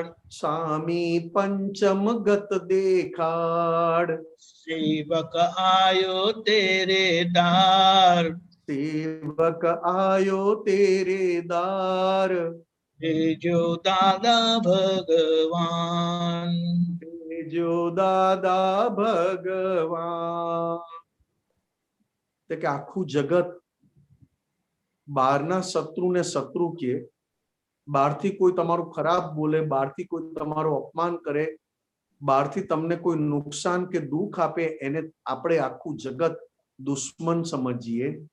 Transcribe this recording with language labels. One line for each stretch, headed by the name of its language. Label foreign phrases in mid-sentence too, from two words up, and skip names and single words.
Hindi: स्वामी पंचम गत देखाड़. सेवक आयो तेरे दार, सेवक आयो तेरे दार.
Gujarati: જો દાદા ભગવાન, જો દાદા ભગવાન. કે આખું જગત બહારના શત્રુને શત્રુ કે, બહારથી કોઈ તમારું ખરાબ બોલે, બહારથી કોઈ તમારું અપમાન કરે, બહારથી તમને કોઈ નુકસાન કે દુઃખ આપે, એને આપણે આખું જગત દુશ્મન સમજીએ.